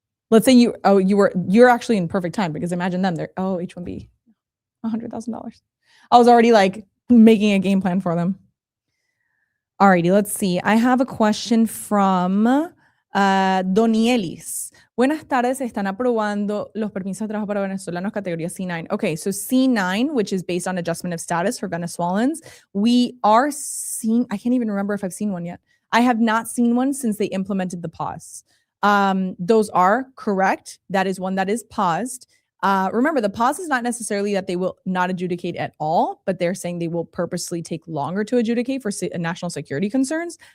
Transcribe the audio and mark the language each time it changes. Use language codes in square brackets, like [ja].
[en] Let's say you're actually in perfect time, because imagine them. They're H-1B, $100,000. I was already like making a game plan for them. Alrighty, let's see. I have a question from Donielis. [es] Buenas tardes, están aprobando los permisos de trabajo para venezolanos categoría C9. [en] Okay, so C9, which is based on adjustment of status for Venezuelans, we are seeing, I can't even remember if I've seen one yet. I have not seen one since they implemented the pause. Those are correct. That is one that is paused. Remember, the pause is not necessarily that they will not adjudicate at all, but they're saying they will purposely take longer to adjudicate for national security concerns.